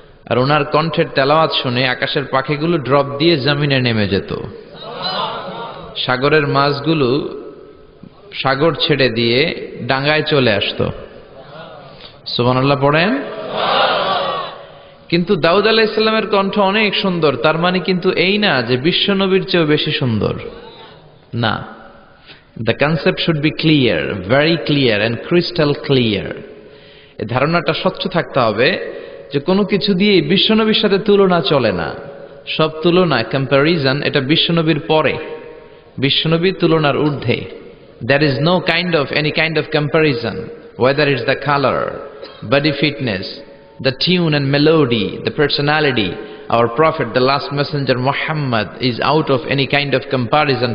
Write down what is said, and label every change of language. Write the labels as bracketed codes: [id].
[bn] আর ওনার কণ্ঠের তেলাওয়াত শুনে আকাশের পাখিগুলো ড্রপ দিয়ে জমিনে নেমে যেত, সাগরের মাছগুলো সাগর ছেড়ে দিয়ে ডাঙ্গায় চলে আসতো। সুবহানাল্লাহ পড়েন। কিন্তু দাউদ আলাইহিস সালামের কণ্ঠ অনেক সুন্দর, তার মানে কিন্তু এই না যে বিশ্ব নবীর চেয়েও বেশি সুন্দর, না। [en] The concept should be clear, very clear and crystal clear. [bn] এই ধারণাটা স্বচ্ছ থাকতে হবে যে কোনো কিছু দিয়ে বিশ্বনবীর সাথে তুলনা চলে না। সব তুলনা, কম্প্যারিজন, এটা বিশ্বনবীর পরে, বিশ্বনবীর তুলনার ঊর্ধ্বে। [en] There is no any kind of comparison, whether it's the color, body fitness, the tune and melody, the personality. Our prophet, the last messenger Muhammad, is out of any kind of comparison.